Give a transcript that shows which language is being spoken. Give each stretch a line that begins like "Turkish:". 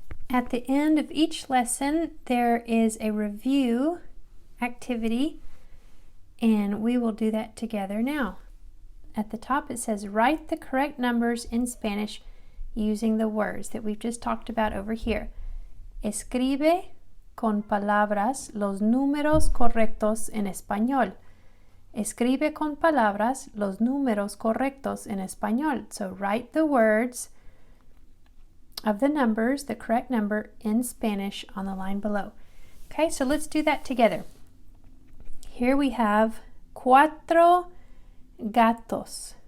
English: At the end of each lesson, there is a review activity, and we will do that together now. At the top it says write the correct numbers in Spanish using the words that we've just talked about over here.
Spanish: Escribe con palabras los números correctos en español. Escribe con palabras los números correctos en español.
English: So write the words of the numbers, the correct number in Spanish on the line below. Okay, so let's do that together. Here we have
Spanish: cuatro gatos.